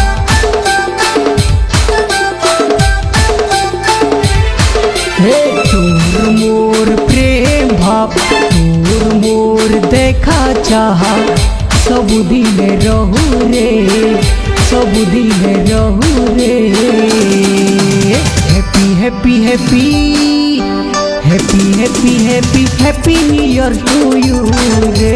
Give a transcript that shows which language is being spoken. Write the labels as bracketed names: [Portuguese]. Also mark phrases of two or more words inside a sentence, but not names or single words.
[Chhattisgarhi] हे तोर मोर प्रेम भाव, तोर मोर देखा चाहा। सब दिन रहू रे, सब दिन रहू रे। [English] Happy happy happy happy happy happy happy new year to you रे।